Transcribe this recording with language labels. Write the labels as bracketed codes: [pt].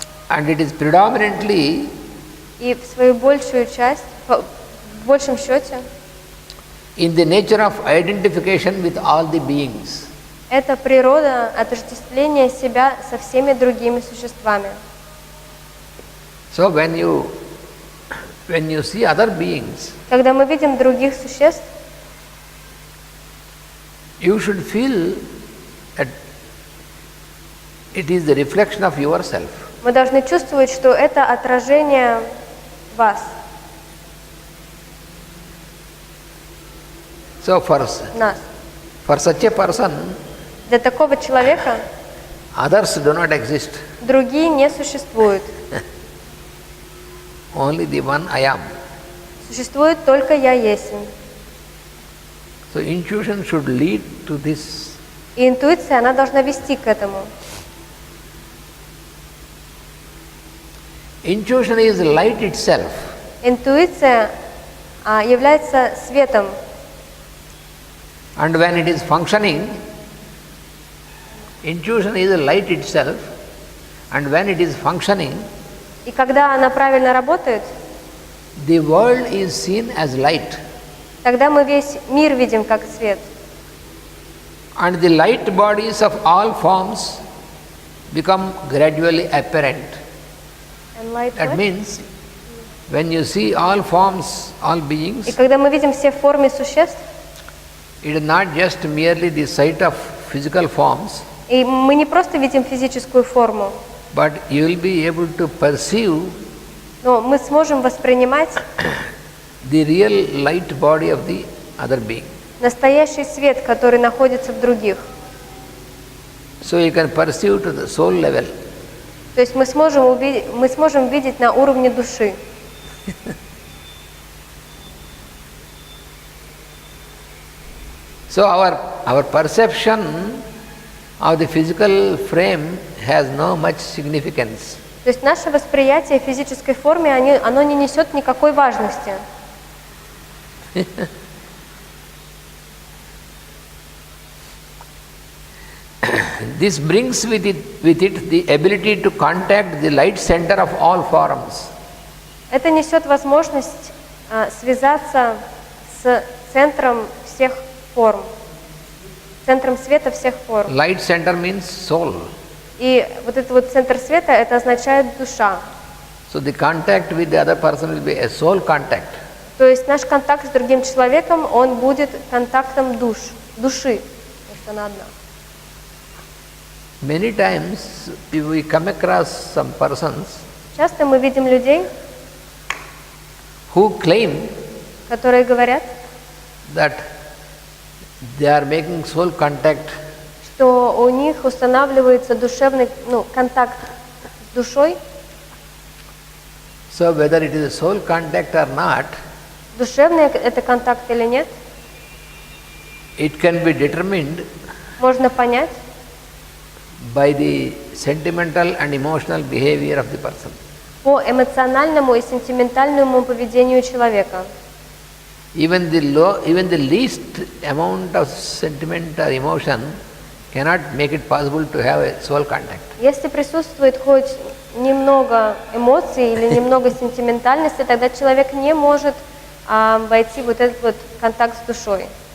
[en] and it is predominantly [ru] и в свою большую часть, в большем счете, [en] in the nature of identification with all the beings. [ru] это природа отождествления себя со всеми другими существами. [en] So when you see other beings, [ru] Когда мы видим других существ, [en] you should feel that it is the reflection of yourself. [ru] мы должны чувствовать, что это отражение вас, [en] So for such a person, [ru] Для такого человека [en] others do not exist. [ru] другие не существуют. [en] Only the one I am. [ru] Существует только я есть. [en] So intuition should lead to this. [ru] И интуиция, она должна вести к этому. [en] Intuition is light itself. [ru] Интуиция является светом. [en] And when it is functioning, intuition is light itself. And when it is functioning, [ru] И когда она правильно работает, [en] the world is seen as light. [ru] тогда мы весь мир видим как свет. [en] And the light bodies of all forms become gradually apparent. That means when you see all forms, all beings, [ru] И когда мы видим все формы существ, [en] it is not just merely the sight of physical forms, [ru] и мы не просто видим физическую форму, [en] but you will be able to perceive [ru] но мы сможем воспринимать [en] the real light body of the other being. [ru] настоящий свет, который находится в других. [en] So you can perceive to the soul level. [ru] То есть мы сможем видеть на уровне души. [en] So our perception of the physical frame has no much significance. [ru] То есть наше восприятие физической формы, оно не несет никакой важности. [en] This brings with it the ability to contact the light center of all forms. [ru] Это несет возможность связаться с центром всех форм, центром света всех форм. [en] Light center means soul. [ru] И вот этот вот центр света, это означает душа. [en] So the contact with the other person will be a soul contact. [ru] То есть наш контакт с другим человеком, он будет контактом души, потому что она одна. [en] Many times if we come across some persons [ru] Часто мы видим людей, [en] who claim [ru] которые говорят, [en] that they are making soul contact, [ru] что у них устанавливается душевный контакт с душой. [en] so whether it is a soul contact or not, [ru] Душевный это контакт или нет, [en] it can be determined [ru] можно понять [en] by the sentimental and emotional behavior of the person. [ru] по эмоциональному и сентиментальному поведению человека. [en] Even the least amount of sentiment or emotion cannot make it possible to have a soul contact. [ru] Если присутствует хоть немного эмоций или немного сентиментальности, тогда человек не может войти в этот вот контакт с душой.